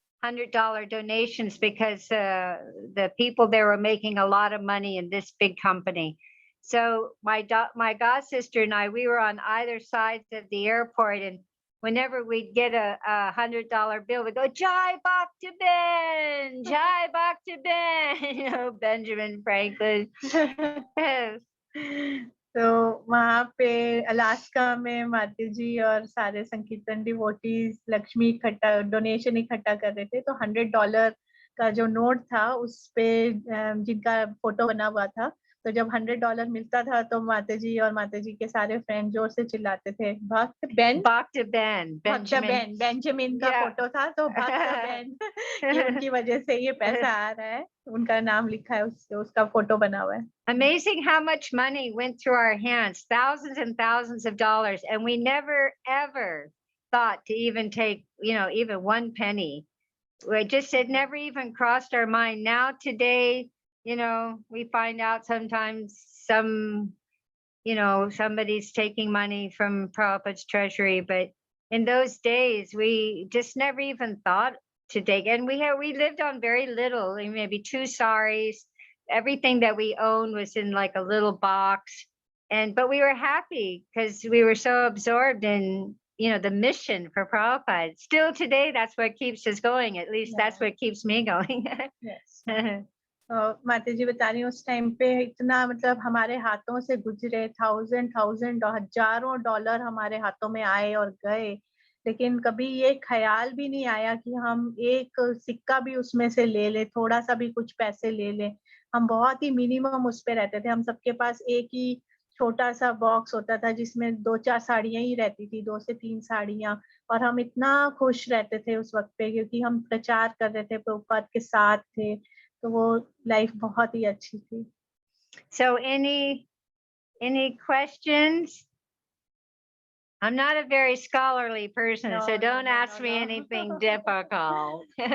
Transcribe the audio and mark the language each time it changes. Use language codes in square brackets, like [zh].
[en] $100 donations because the people there were making a lot of money in this big company. So my god sister and I, we were on either sides of the airport, and whenever we'd get a $100 bill, we go Jai Bhakti Ben, Jai Bhakti Ben, you know, Benjamin Franklin. Yes. [hi] तो वहाँ पे Alaska में माता जी और सारे संकीर्तन devotees Lakshmi इकट्ठा donation इकट्ठा कर रहे थे, तो $100 का जो नोट था उस पे जिनका फोटो बना हुआ था, तो जब $100 मिलता था तो माता जी और माता जी के सारे फ्रेंड जोर से चिल्लाते थे भक्त बेन, बेंजामिन का फोटो था, तो भक्त बेन कि उनकी वजह से ये पैसा आ रहा है, उनका नाम लिखा है उससे, उसका फोटो बना हुआ है. [en] Amazing how much money went through our hands, thousands and thousands of dollars, and we never ever thought to even take, you know, even one penny. We just, it never even crossed our mind. Now today, you know, we find out sometimes you know, somebody's taking money from Prabhupada's treasury, but in those days, we just never even thought to take, and we lived on very little, maybe 2 saris. Everything that we owned was in like a little box, but we were happy because we were so absorbed in, you know, the mission for Prabhupada. Still today, that's what keeps us going. At least that's what keeps me going. Yes. [hi] माता जी बता रही उस time पे इतना मतलब हमारे हाथों से गुजरे, हजारों डॉलर हमारे हाथों में आए और गए, लेकिन कभी ये ख्याल भी नहीं आया कि हम एक सिक्का भी उसमें से ले ले, थोड़ा सा भी कुछ पैसे ले ले. हम बहुत ही मिनिमम उस पे रहते थे. हम सबके पास एक ही छोटा सा बॉक्स होता था जिसमें 2-4 साड़ियां ही रहती थी, 2 से 3 साड़ियां, और हम इतना खुश रहते थे उस वक्त पे क्योंकि हम प्रचार कर रहे थे, प्रभुपाद के साथ थे, तो वो लाइफ बहुत ही अच्छी थी. [en] So any questions? I'm not a very scholarly person, so don't ask me anything difficult.